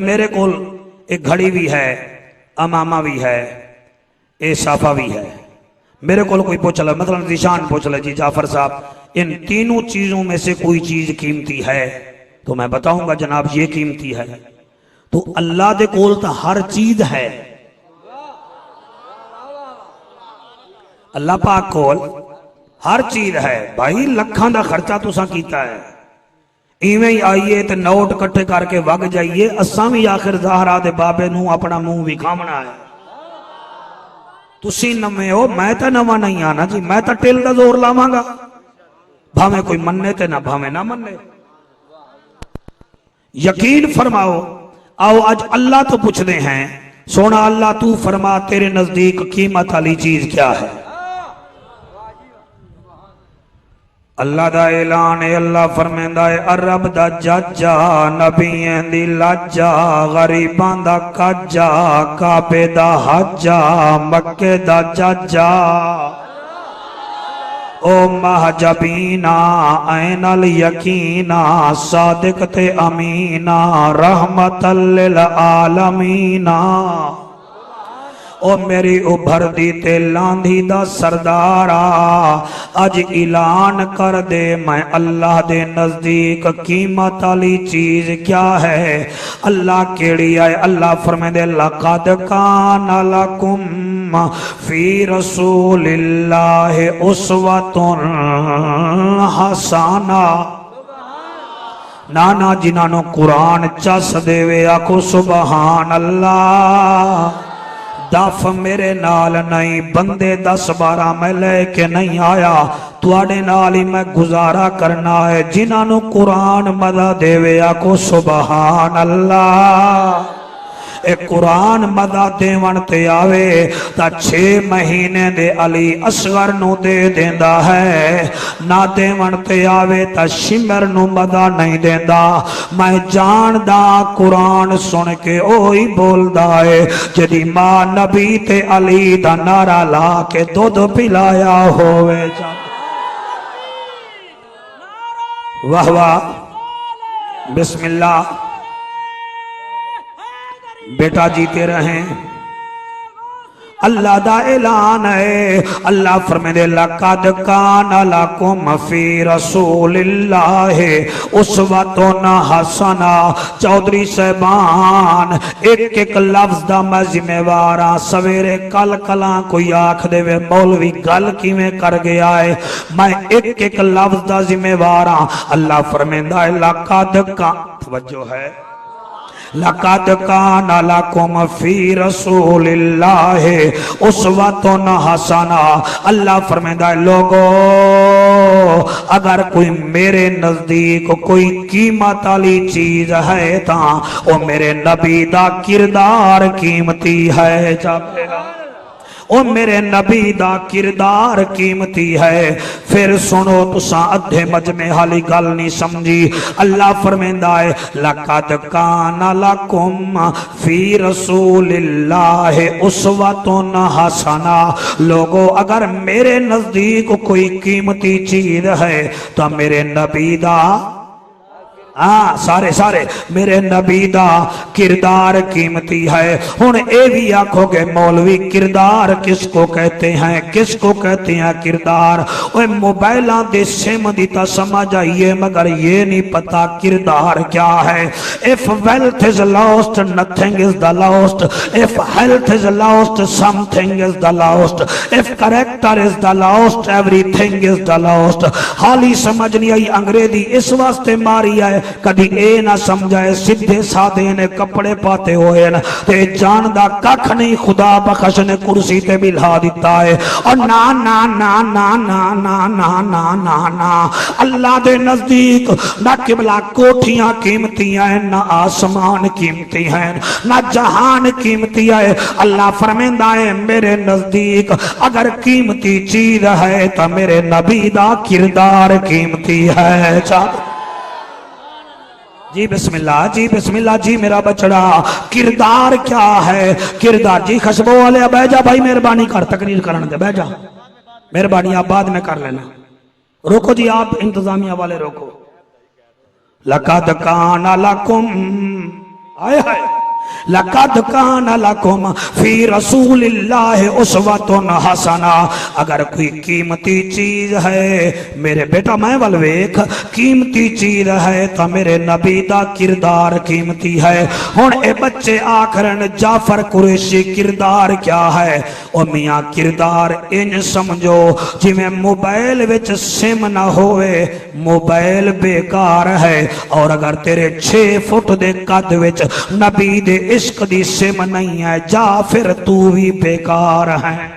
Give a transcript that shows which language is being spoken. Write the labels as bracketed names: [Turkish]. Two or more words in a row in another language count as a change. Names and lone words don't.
[Urdu] میرے کو ایک گھڑی بھی ہے، عمامہ بھی ہے، اے صافہ بھی ہے. میرے کو کوئی پوچھ لے، مطلب نشان پوچھ لے جی جعفر صاحب ان تینوں چیزوں میں سے کوئی چیز قیمتی ہے تو میں بتاؤں گا جناب یہ قیمتی ہے. [Punjabi] تو اللہ دے کول تو ہر چیز ہے، اللہ پاک کول ہر چیز ہے بھائی. لکھاں دا خرچہ تسا کیتا ہے، ایویں ہی آئیے تے نوٹ اکٹھے کر کے وگ جائیے. اساں بھی آخر زہرا دے بابے نوں اپنا منہ وکھاونا ہے. تسی نویں ہو، میں تو نواں نہیں آنا جی، میں تو ٹل دا زور لاواں گا، بھانویں کوئی منے تے نہ بھانویں نہ منے. [Urdu] یقین فرماؤ. آؤ آج اللہ تو پوچھتے ہیں، سونا اللہ تو فرما تیرے نزدیک قیمت والی چیز کیا ہے. [Punjabi] اللہ دا اعلان ہے، اللہ فرماندا ہے عرب دا جاجا، نبیاں دی لاجا، غریباں دا کاجا، کعبے دا حجا، مکے دا جاجا. او مہ جبینا عین الیقینا، صادق تے امینا, [Arabic] رحمة للعالمين. [Punjabi] او میری ابھردی تے لاندی دا سردارا، اج اعلان کر دے میں اللہ دے نزدیک قیمت والی چیز کیا ہے. اللہ کیہڑی ہے۔ اللہ فرماندے [Arabic] لقد كان لكم في رسول الله أسوة حسنة. [Punjabi] نانا جنہوں قرآن چس دیوے آکھو [Arabic] سبحان الله. [Punjabi] دف میرے نال نہیں، بندے 10-12 میں لے کے نہیں آیا، تہاڈے نال ہی میں گزارا کرنا ہے. جنہوں قرآن مزہ دیوے آکھو [Arabic] سبحان الله. [Punjabi] اک قرآن مزہ دیون تے آوے تاں 6 مہینے دے علی اصغر نوں دے دیندا ہے، نہ دیون تے آوے تاں شمر نوں مزہ نہیں دیندا. میں جاندا قرآن سن کے اوہی بولدا ہے جدی ماں نبی تے علی دا نعرہ لا کے دودھ پلایا ہووے. [Urdu] واہ واہ، بسم اللہ. بیٹا جیتے رہیں. [Punjabi] اللہ دا اعلان ہے، اللہ فرماتے [Arabic] لقد كان لكم في رسول الله أسوة حسنة. [Punjabi] چوہدری صاحبان اک اک لفظ دا میں ذمہ وار ہاں. سویرے کل کلا کوئی آکھ دیوے مولوی گل کیویں کر گیا ہے، میں اک اک لفظ دا ذمہ وار ہاں. اللہ فرماندا ہے لقد کا توجہ ہے, [Arabic] لقد كان لكم في رسول الله أسوة حسنة. [Punjabi] اللہ فرماندا ہے لوگو اگر کوئی میرے نزدیک کوئی قیمت والی چیز ہے تاں او میرے نبی دا کردار قیمتی ہے. جاپے گا او میرے نبی دا کردار قیمتی ہے. فیر سنو تسا ادھے مجمعے حالی گل نہیں سمجھی. اللہ فرماندا ہے [Arabic] لقد كان لكم في رسول الله أسوة حسنة. [Punjabi] لوگو اگر میرے نزدیک کوئی قیمتی چیز ہے تو میرے نبی دا ہاں سارے سارے میرے نبی دا کردار قیمتی ہے. ہن یہ بھی آکھو گے [Urdu] مولوی کردار کس کو کہتے ہیں، کس کو کہتے ہیں کردار? [Punjabi] اوئے موبائلاں دے سم دی تاں سمجھ آئیے, [Urdu] مگر یہ نہیں پتا کردار کیا ہے. [English] If wealth is lost nothing is the lost, if health is lost something is the lost, if character is the lost everything is the lost. [Punjabi] حالی سمجھ نہیں آئی انگریزی اس واسطے ماری ہے، کدی اے نہ سمجھائے سیدھے سادے نے کپڑے پاتے ہوئے نہ تے جاندا ککھ نہیں، خدا بخش نے کرسی تے بٹھا دتا ہے. اور نہ نہ نہ نہ نہ نہ نہ نہ نہ نہ اللہ دے نزدیک نہ قبلہ کوٹھیاں قیمتی ہیں، نہ آسمان قیمتی ہیں، نہ جہان قیمتی ہے. اللہ فرماندا ہے میرے نزدیک اگر قیمتی چیز ہے تو میرے نبی دا کردار قیمتی ہے. جی بسم اللہ، جی بسم اللہ، جی میرا بچڑا. [Urdu] کردار کیا ہے? [Punjabi] کردار جی خوشبو والے بہہ جا بھائی، مہربانی کر تقریر کرن دے، بہہ جا مہربانی، آپ بعد میں کر لینا. [Urdu] روکو جی آپ انتظامیہ والے روکو. [Arabic] لقد كان لكم, آئے ہائے لقد كان لكم في رسول الله أسوة حسنة. [Punjabi] اگر کوئی قیمتی چیز ہے میرے بیٹا میں ول ویکھ، قیمتی چیز ہے تو میرے نبی دا کردار قیمتی ہے. ہن اے بچے آکھن جعفر قریشی کردار کیا ہے? او میاں کردار انج سمجھو جیویں موبائل وچ سم نہ ہووے موبائل بیکار ہے، اور اگر تیرے 6 فٹ دے قد وچ نبی دے عشق دی سم نہیں ہے جا فیر تو بھی بیکار ہے.